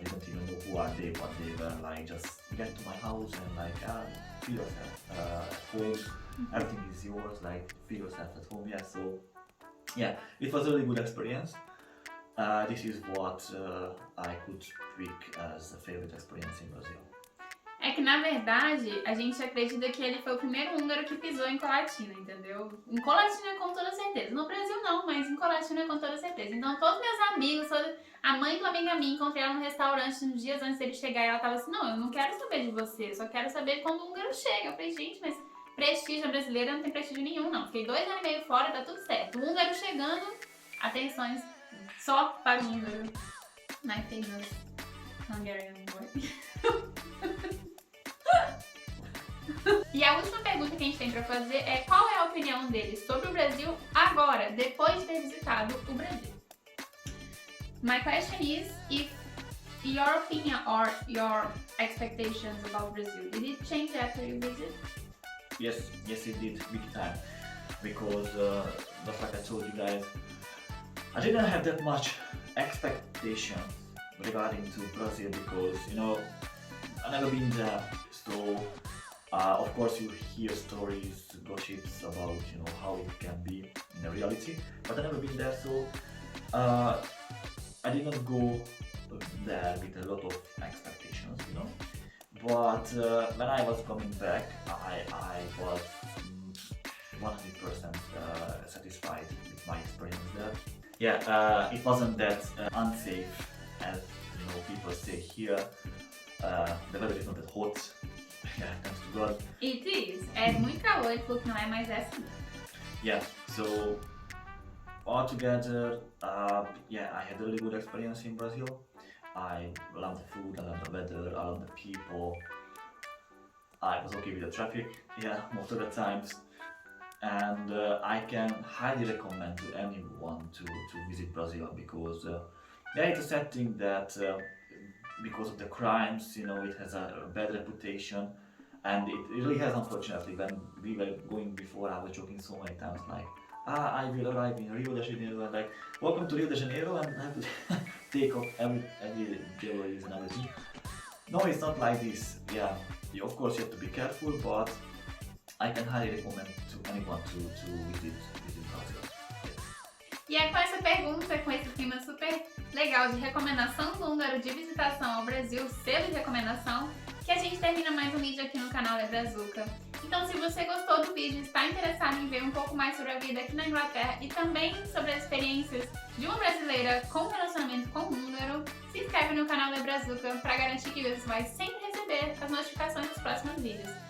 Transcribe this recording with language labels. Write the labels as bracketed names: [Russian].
[English] I didn't even know who are they, but they were like, just get to my house and feel yourself at home. Everything is yours, like feel yourself at home. Yeah, so yeah, it was a really good experience. This is what I could pick as a favorite experience in Brazil. [Portuguese] É que na verdade a gente acredita que ele foi o primeiro húngaro que pisou em Colatina, entendeu? Em Colatina com toda certeza. No Brasil não, mas em Colatina com toda certeza. Então todos meus amigos, a mãe de uma amiga minha, encontrei ela no restaurante uns dias antes dele chegar e ela tava assim, não, eu não quero saber de você, eu só quero saber quando o húngaro chega. Eu falei, gente, mas prestígio brasileira não tem prestígio nenhum, não. Fiquei 2 anos e meio fora, tá tudo certo. O húngaro chegando, atenções só para o húngaro. [English] My famous Hungarian boy. [Portuguese] E a última pergunta que a gente tem pra fazer é qual é a opinião dele sobre o Brasil agora, depois de ter visitado o Brasil. [English] My question is if your opinion or your expectations about Brazil, did it change after you visit? Yes, it did, big time. Because just like I told you guys, I didn't have that much expectation regarding to Brazil because I've never been there. So of course you hear stories, gossips about how it can be in the reality, but I've never been there, so I did not go there with a lot of expectations, But when I was coming back, I was 100% satisfied with my experience there. Yeah, it wasn't that unsafe as people say here. The weather is not that hot. Yeah, thanks to God. It is. [Portuguese] É muito calor, ele falou que não é, mas é assim. [English] Yeah, so altogether, yeah, I had a really good experience in Brazil. I love the food, I love the weather, I love the people. I was okay with the traffic, yeah, most of the times. And I can highly recommend to anyone to visit Brazil because yeah, it's a setting that because of the crimes, it has a bad reputation. And it really has, unfortunately. When we were going before, I was joking so many times like, I will arrive in Rio de Janeiro and like, welcome to Rio de Janeiro, and I have to take off every jewelry and everything. No, it's not like this. Yeah, of course you have to be careful, but I can highly recommend to anyone to visit Brazil. [Portuguese] E é com essa pergunta, com esse clima super legal de recomendação do húngaro de visitação ao Brasil, selo de recomendação, que a gente termina mais um vídeo aqui no canal Lê BrazUK. Então, se você gostou do vídeo e está interessado em ver um pouco mais sobre a vida aqui na Inglaterra e também sobre as experiências de uma brasileira com relacionamento com o húngaro, se inscreve no canal Lê BrazUK para garantir que você vai sempre receber as notificações dos próximos vídeos.